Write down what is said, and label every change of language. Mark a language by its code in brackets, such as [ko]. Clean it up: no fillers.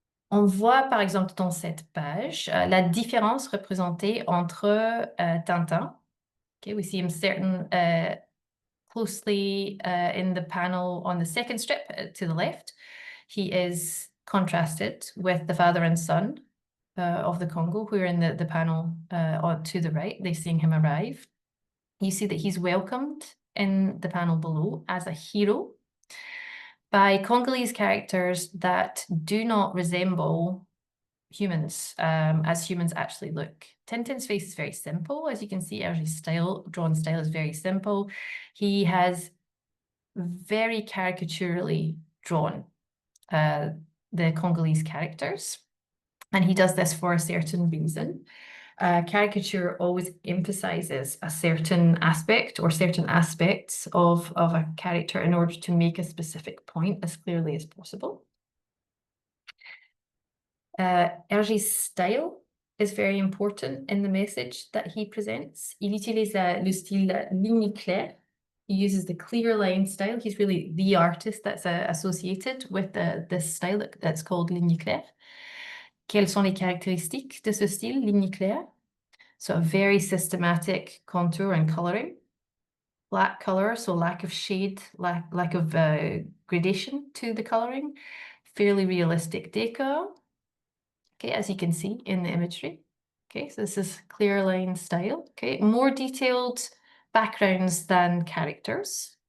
[fr] On voit par exemple dans cette page la différence représentée entre Tintin. [en] Okay, we see him certain closely in the panel on the second strip to the left. He is contrasted with the father and son of the Congo, who are in the panel to the right. They're seeing him arrive. You see that he's welcomed in the panel below as a hero by Congolese characters that do not resemble humans as humans actually look. Tintin's face is very simple. As you can see, Hergé's drawn style is very simple. He has very caricaturally drawn the Congolese characters. And he does this for a certain reason. Caricature always emphasizes a certain aspect or certain aspects of a character in order to make a specific point as clearly as possible. Hergé's style is very important in the message that he presents. [fr] Il utilise le style ligne claire. [en] He uses the clear line style. He's really the artist that's associated with this style that's called ligne claire. [fr] Quelles sont les caractéristiques de ce style, ligne claire? [en] So a very systematic contour and coloring. Black color, so lack of shade, lack of gradation to the coloring. Fairly realistic decor. Okay, as you can see in the imagery. Okay, so this is clear line style. Okay, more detailed backgrounds than characters.